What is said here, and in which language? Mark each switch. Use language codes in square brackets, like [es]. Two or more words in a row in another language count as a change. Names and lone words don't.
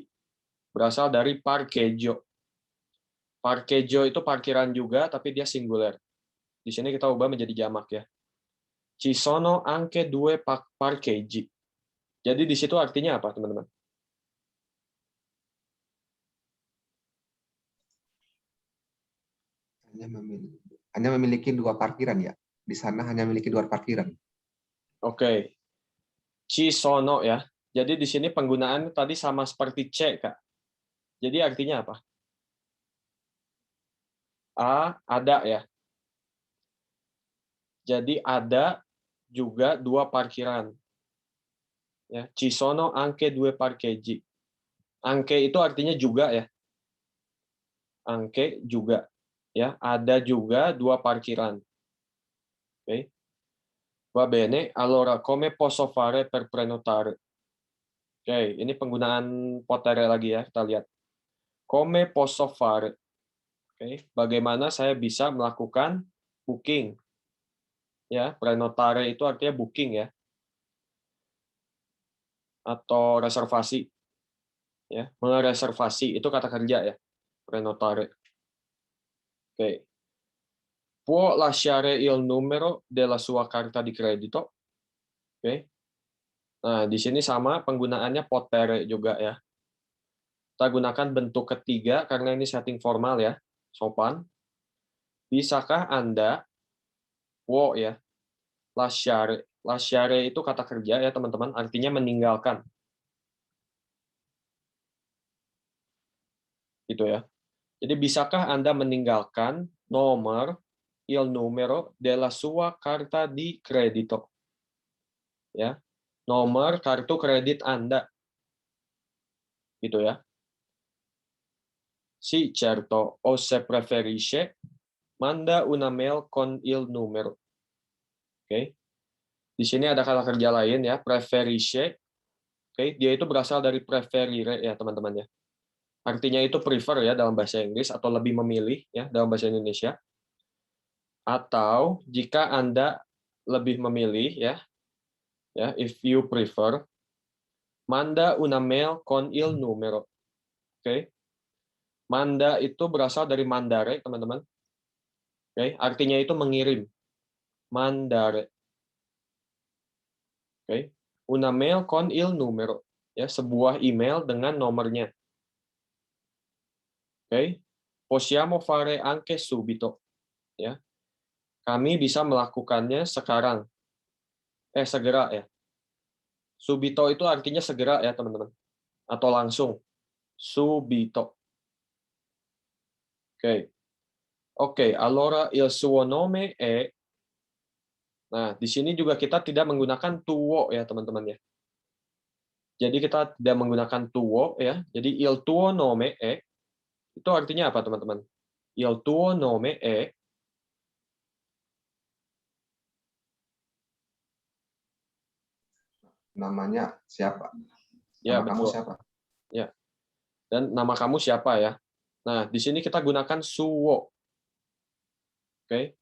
[id] Berasal dari parcheggio. Parcheggio itu parkiran juga, tapi dia singular. Di sini kita ubah menjadi jamak ya. [it] Ci sono anche 2 parcheggi. [id] Jadi di situ artinya apa, teman-teman? Hanya memiliki 2 parkiran ya. Di sana hanya memiliki 2 parkiran. Oke. [it] Ci sono ya. [id] Jadi di sini penggunaan tadi sama seperti C, Kak. Jadi artinya apa? Ada ya. Jadi ada juga 2 parkiran. Ya, [it] ci sono anche 2 parcheggi. [id] Anche itu artinya juga ya. Anche juga. Ya, ada juga 2 parkiran. Oke. [it] Va bene, allora come posso fare per prenotare? [id] Oke, ini penggunaan potere lagi ya, kita lihat. [it] Come posso fare? [id] Oke, bagaimana saya bisa melakukan booking? Ya, prenotare itu artinya booking ya. Atau reservasi. Ya, mereservasi itu kata kerja ya. [it] Prenotare. Oke. Può lasciare il numero della sua carta di credito? [id] Oke. Nah, di sini sama penggunaannya potere juga ya. Kita gunakan bentuk ketiga karena ini setting formal ya, sopan. Bisakah Anda può ya. Lasciare. Lasciare itu kata kerja ya, teman-teman, artinya meninggalkan. Gitu ya. Jadi bisakah Anda meninggalkan nomor [it] il numero della sua carta di credito. [id] Ya. Nomor kartu kredit Anda. Gitu ya. [it] Sì, certo. O se preferisce, manda una mail con il numero. [id] Oke. Di sini ada kata kerja lain ya, preferisce. Oke, dia itu berasal dari preferire ya, teman-teman ya. Artinya itu prefer ya dalam bahasa Inggris atau lebih memilih ya dalam bahasa Indonesia. Atau jika Anda lebih memilih ya, [en] if you prefer, [it] manda una mail con il numero. [id] Oke. Manda itu berasal dari mandare, teman-teman. Oke, artinya itu mengirim. [it] Mandare. Oke. Una mail con il numero. [id] Ya, sebuah email dengan nomornya. Oke. [it] Possiamo fare anche subito. [id] Ya. Kami bisa melakukannya sekarang. Segera ya. Subito itu artinya segera ya, teman-teman. Atau langsung. Subito. Oke. Oke, [it] allora il suo nome è. [id] Nah, di sini juga kita tidak menggunakan tuo ya, teman-teman ya. Jadi kita tidak menggunakan tuo ya. Jadi [it] il tuo nome è [id] itu artinya apa, teman-teman? [it] Il tuo nome è [id] Namanya siapa? ya, Nama kamu betul. siapa? Ya. Dan nama kamu siapa ya? Nah, di sini kita gunakan suo. Oke.